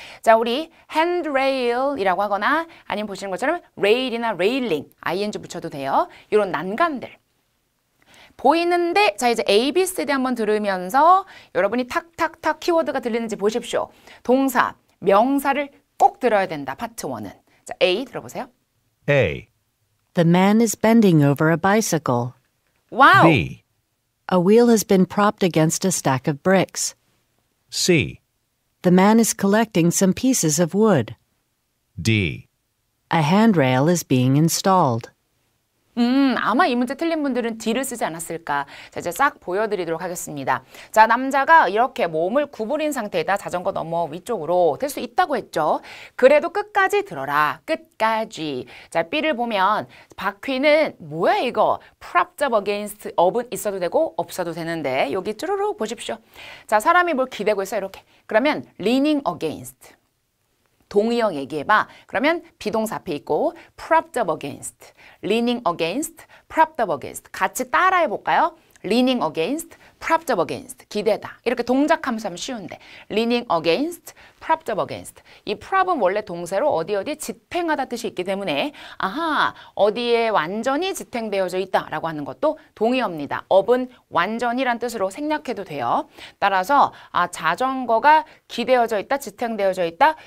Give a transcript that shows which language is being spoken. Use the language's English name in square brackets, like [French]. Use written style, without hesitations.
[Korean] 자, 우리 handrail이라고 하거나 아니면 보시는 것처럼 rail이나 railing ing 붙여도 돼요. 이런 난간들 보이는데 자 이제 A, B, C, D 한번 들으면서 여러분이 탁탁탁 키워드가 들리는지 보십시오. 동사, 명사를 꼭 들어야 된다. 파트 1은. 자, A 들어보세요. [English] A. The man is bending over a bicycle. [Korean] 와우. [English] B. A wheel has been propped against a stack of bricks. C. The man is collecting some pieces of wood. D. A handrail is being installed. [Korean] 아마 이 문제 틀린 분들은 D를 쓰지 않았을까. 자, 이제 싹 보여드리도록 하겠습니다. 자, 남자가 이렇게 몸을 구부린 상태에다 자전거 넘어 위쪽으로 될 수 있다고 했죠. 그래도 끝까지 들어라. 끝까지. 자, B를 보면 바퀴는 뭐야 이거? [English] propped up against [Korean] up은 있어도 되고 없어도 되는데 여기 쭈루룩 보십시오. 자, 사람이 뭘 기대고 있어 이렇게. 그러면 [English] leaning against. [Korean] 동의어 얘기해봐. 그러면 비동사 앞에 있고 [English] propped up against, leaning against, propped up against [Korean] 같이 따라해볼까요? [English] leaning against, propped up against 기대다. [Korean] 이렇게 동작하면서 하면 쉬운데 [English] leaning against, propped up against [Korean] 이 prop은 원래 동사로 어디 지탱하다 뜻이 있기 때문에 아하 어디에 완전히 지탱되어져 있다라고 하는 것도 동의어입니다. up은 완전이란 뜻으로 생략해도 돼요. 따라서 자전거가 기대어져 있다, 지탱되어져 있다.